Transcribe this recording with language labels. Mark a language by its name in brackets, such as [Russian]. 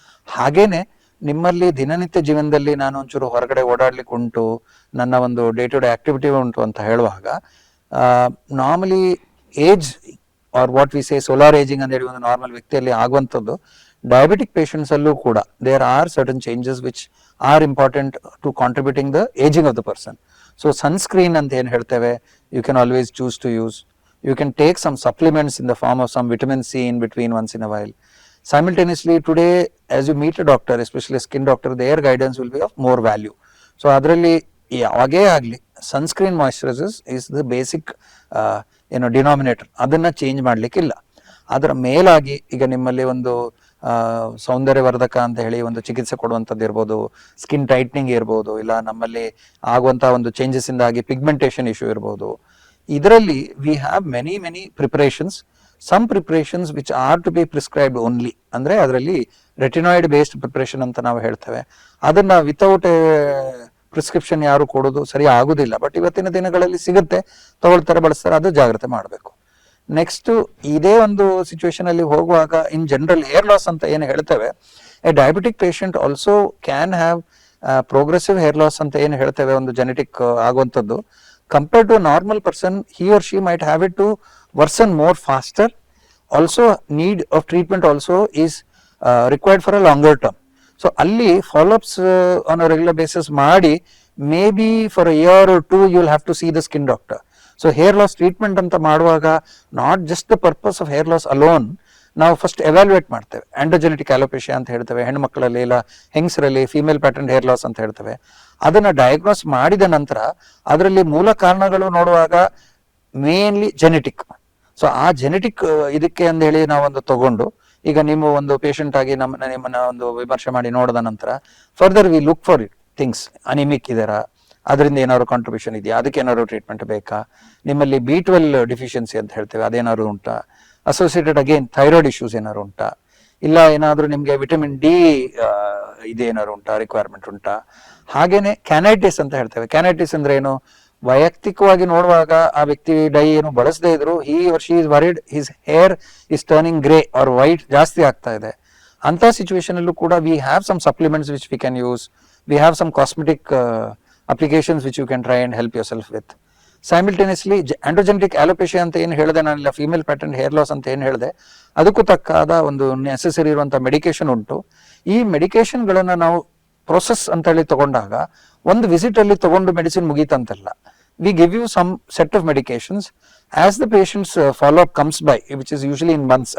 [Kannada] ಹಾಗೇನೆ ನಿಮ್ಮಲ್ಲಿ ದಿನನಿತ್ಯ ಜೀವನದಲ್ಲಿ ನಾನು ಒಂಚೂರು ಹೊರಗಡೆ ಓಡಾಡ್ಲಿಕ್ಕೆ ಉಂಟು, ನನ್ನ ಒಂದು ಡೇ ಟು ಡೇ ಆಕ್ಟಿವಿಟಿ ಉಂಟು ಅಂತ ಹೇಳುವಾಗ normally [English] age or what we say [Kannada] solar ageing ಅಂತ ಹೇಳಿ ಒಂದು ನಾರ್ಮಲ್ ವ್ಯಕ್ತಿಯಲ್ಲಿ ಆಗುವಂಥದ್ದು ಡಯಾಬಿಟಿಕ್ ಪೇಷಂಟ್ಸ್ ಅಲ್ಲೂ ಕೂಡ [English] There are certain changes which are important to contributing the aging of the person. So sunscreen [Kannada] ಅಂತ ಏನು ಹೇಳ್ತೇವೆ, [English] You can always choose to use. You can take some supplements in the form of some vitamin C in between once in a while. Simultaneously today as you meet a doctor, especially a skin doctor, their guidance will be of more value. So [Kannada] ಅದರಲ್ಲಿ ಯಾವಾಗೇ ಆಗಲಿ [English] Sunscreen moisturisers is the basic denominator. [Kannada] ಅದನ್ನ change ಮಾಡ್ಲಿಕ್ಕಿಲ್ಲ. ಅದರ ಮೇಲಾಗಿ ಈಗ ನಿಮ್ಮಲ್ಲಿ ಒಂದು ಸೌಂದರ್ಯವರ್ಧಕ ಅಂತ ಹೇಳಿ ಒಂದು ಚಿಕಿತ್ಸೆ ಕೊಡುವಂಥದ್ದು ಇರ್ಬೋದು, ಸ್ಕಿನ್ ಟೈಟ್ನಿಂಗ್ ಇರ್ಬೋದು, ಇಲ್ಲ ನಮ್ಮಲ್ಲಿ ಆಗುವಂತಹ ಒಂದು ಚೇಂಜಸ್ ಇಂದಾಗಿ ಪಿಗ್ಮೆಂಟೇಷನ್ ಇಶ್ಯೂ ಇರ್ಬೋದು. [English] ಇದರಲ್ಲಿ we have many preparations. Some preparations which are to be prescribed only, [Kannada] ಅಂದ್ರೆ ಅದರಲ್ಲಿ ರೆಟಿನಾಯ್ಡ್ ಬೇಸ್ಡ್ ಪ್ರಿಪರೇಷನ್ ಅಂತ ನಾವು ಹೇಳ್ತೇವೆ. ಅದನ್ನ ವಿತೌಟ್ ಪ್ರಿಸ್ಕ್ರಿಪ್ಷನ್ ಯಾರು ಕೊಡೋದು ಸರಿ ಆಗುದಿಲ್ಲ. ಬಟ್ ಇವತ್ತಿನ ದಿನಗಳಲ್ಲಿ ಸಿಗುತ್ತೆ, ತಗೊಳ್ತಾರೆ, ಬಳಸ್ತಾರೆ, ಅದು ಜಾಗ್ರತೆ ಮಾಡಬೇಕು. ನೆಕ್ಸ್ಟ್ ಇದೇ ಒಂದು ಸಿಚುವೇಶನ್ ಅಲ್ಲಿ ಹೋಗುವಾಗ ಇನ್ ಜನರಲ್ ಹೇರ್ ಲಾಸ್ ಅಂತ ಏನು ಹೇಳ್ತೇವೆ, [English] a diabetic patient also can have progressive hair loss [Kannada] ಅಂತ ಏನು ಹೇಳ್ತೇವೆ, ಒಂದು ಜೆನೆಟಿಕ್ ಆಗುವಂಥದ್ದು. [English] Compared to normal person, he or she might have it to worsen more faster. Also need of treatment also is required for a longer term. So alli follow-ups on a regular basis ಮಾಡಿ maybe for a year or two you will have to see the skin doctor. So hair loss treatment ಅಂತ ಮಾಡುವಾಗ not just the purpose of hair loss alone, [Kannada] ನಾವು first evaluate ಮಾಡ್ತೇವೆ. ಆಂಡ್ರೋಜೆನೆಟಿಕ್ alopecia ಅಂತ ಹೇಳ್ತೇವೆ, ಹೆಣ್ಮಕ್ಳಲ್ಲಿ ಇಲ್ಲ ಹೆಂಗಸರಲ್ಲಿ female pattern hair loss ಅಂತ ಹೇಳ್ತೇವೆ. ಅದನ್ನ ಡಯಾಗ್ನೋಸ್ ಮಾಡಿದ ನಂತರ ಅದರಲ್ಲಿ ಮೂಲ ಕಾರಣಗಳು ನೋಡುವಾಗ ಮೇನ್ಲಿ ಜೆನೆಟಿಕ್. ಸೊ ಆ ಜೆನೆಟಿಕ್ ಇದಕ್ಕೆ ಅಂತ ಹೇಳಿ ನಾವೊಂದು ತಗೊಂಡು ಈಗ ನೀವು ಒಂದು ಪೇಷಂಟ್ ಆಗಿ ನಿಮ್ಮನ್ನ ಒಂದು ವಿಮರ್ಶೆ ಮಾಡಿ ನೋಡಿದ ನಂತರ [English] Further we look for it things. [Kannada] Anaemic ಇದೆರಾ, ಅದರಿಂದ ಏನಾದ್ರು ಕಾಂಟ್ರಿಬ್ಯೂಷನ್ ಇದೆಯಾ, ಅದಕ್ಕೆ ಏನಾದ್ರು ಟ್ರೀಟ್ಮೆಂಟ್ ಬೇಕಾ, ನಿಮ್ಮಲ್ಲಿ B12 ಡಿಫಿಷಿಯನ್ಸಿ ಅಂತ ಹೇಳ್ತೇವೆ ಅದೇನಾದ್ರು ಉಂಟಾ, ಅಸೋಸಿಯೇಟೆಡ್ ಅಗೇನ್ ಥೈರಾಯ್ಡ್ ಇಶ್ಯೂಸ್ ಏನಾದ್ರು ಉಂಟಾ, ಇಲ್ಲ ಏನಾದ್ರು ನಿಮ್ಗೆ ವಿಟಮಿನ್ ಡಿ ಇದೇನಾದ್ರು ಉಂಟಾ, ರಿಕ್ವೈರ್ಮೆಂಟ್ ಉಂಟಾ. ಹಾಗೇನೆ ಕ್ಯಾನೈಟಿಸ್ ಅಂತ ಹೇಳ್ತೇವೆ. ಕ್ಯಾನೈಟಿಸ್ ಅಂದ್ರೆ ಏನು, ವೈಯಕ್ತಿಕವಾಗಿ ನೋಡುವಾಗ ಆ ವ್ಯಕ್ತಿ ಡೈ ಏನು ಬಳಸದೇ ಇದ್ರು [English] he or she is worried his hair is turning grey or white [Kannada] ಜಾಸ್ತಿ ಆಗ್ತಾ ಇದೆ. ಅಂತ ಸಿಚುವೇಶನ್ ಅಲ್ಲೂ ಕೂಡ [English] we have some supplements which we can use. We have some cosmetic applications which you can try and help yourself with. [Kannada] Simultaneously ಆಂಡ್ರೋಜೆನೆಟಿಕ್ alopecia ಅಂತ ಏನು ಹೇಳಿದೆ ನಾನಿಲ್ಲ, ಫಿಮೇಲ್ ಪ್ಯಾಟರ್ನ್ ಹೇರ್ ಲಾಸ್ ಅಂತ ಏನು ಹೇಳಿದೆ, ಅದಕ್ಕೂ ತಕ್ಕಾದ ಒಂದು ನೆಸೆಸರಿ ಇರುವಂತಹ ಮೆಡಿಕೇಶನ್ ಉಂಟು. ಈ ಮೆಡಿಕೇಶನ್ಗಳನ್ನ ನಾವು ಪ್ರೊಸೆಸ್ ಅಂತ ಹೇಳಿ ತಗೊಂಡಾಗ ಒಂದು ವಿಸಿಟ್ ಅಲ್ಲಿ ತಗೊಂಡು medicine ಮುಗೀತಂತಲ್ಲ. [English] We give you some set of medications as the patients follow up comes by, which is usually in months.